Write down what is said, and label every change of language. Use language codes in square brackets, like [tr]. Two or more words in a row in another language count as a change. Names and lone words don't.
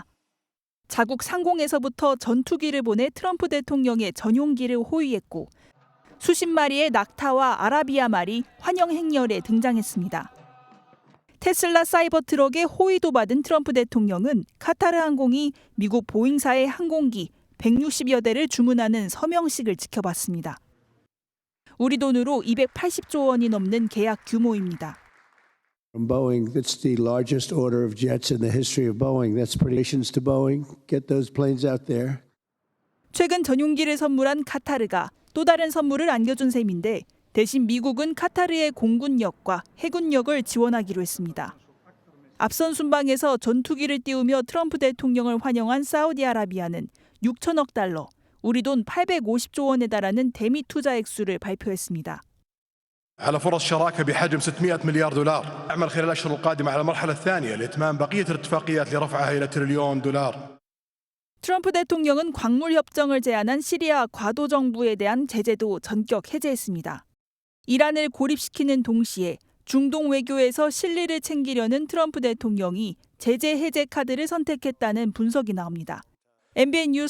[ko] 자국 상공에서부터 전투기를 보내 트럼프 대통령의 전용기를 호위했고 수십 마리의 낙타와 아라비아 말이 환영 행렬에 등장했습니다. 테슬라 사이버 트럭에 호위도 받은 트럼프 대통령은 카타르 항공이 미국 보잉사의 항공기 160여 대를 주문하는 서명식을 지켜봤습니다. 우리 돈으로 280조 원이 넘는 계약 규모입니다. [en] From Boeing, that's the largest order of jets in the history of Boeing. That's congratulations to Boeing. Get those planes out there. [ko] 최근 전용기를 선물한 카타르가 또 다른 선물을 안겨준 셈인데 대신 미국은 카타르의 공군력과 해군력을 지원하기로 했습니다. 앞선 순방에서 전투기를 띄우며 트럼프 대통령을 환영한 사우디아라비아는 6천억 달러, 우리 돈 850조 원에 달하는 대미 투자 액수를 발표했습니다. [ar] على فرص شراكة بحجم 600 مليار دولار. نعمل خلال الأشهر القادمة على المرحلة الثانية لإتمام بقية الاتفاقيات لرفعها إلى تريليون دولار. [ko] 트럼프 대통령은 광물 협정을 제안한 시리아 과도 정부에 대한 제재도 전격 해제했습니다. 이란을 고립시키는 동시에 중동 외교에서 실리를 챙기려는 트럼프 대통령이 제재 해제 카드를 선택했다는 분석이 나옵니다.